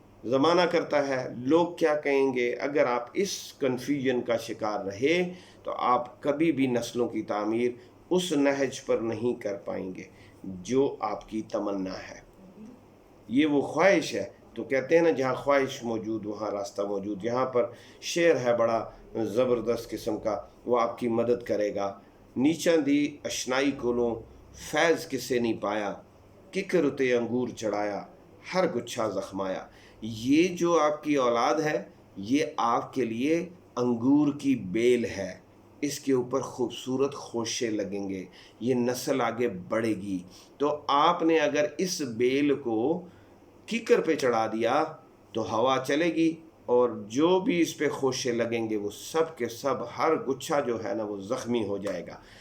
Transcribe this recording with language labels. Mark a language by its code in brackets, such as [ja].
[ur] زمانہ کرتا ہے لوگ کیا کہیں گے، اگر آپ اس کنفیوژن کا شکار رہے تو آپ کبھی بھی نسلوں کی تعمیر اس نہج پر نہیں کر پائیں گے جو آپ کی تمنا ہے. یہ وہ خواہش ہے، تو کہتے ہیں نا جہاں خواہش موجود وہاں راستہ موجود. یہاں پر شعر ہے بڑا زبردست قسم کا، وہ آپ کی مدد کرے گا. [pa] نیچاں دی اشنائی کولوں فیض کسے نہیں پایا، ککر اتے انگور چڑھایا ہر گچھا زخمایا. [ur] یہ جو آپ کی اولاد ہے یہ آپ کے لیے انگور کی بیل ہے، اس کے اوپر خوبصورت خوشے لگیں گے، یہ نسل آگے بڑھے گی. تو آپ نے اگر اس بیل کو کیکر پہ چڑھا دیا تو ہوا چلے گی، اور جو بھی اس پہ خوشے لگیں گے وہ سب کے سب، ہر گچھا جو ہے نا وہ زخمی ہو جائے گا.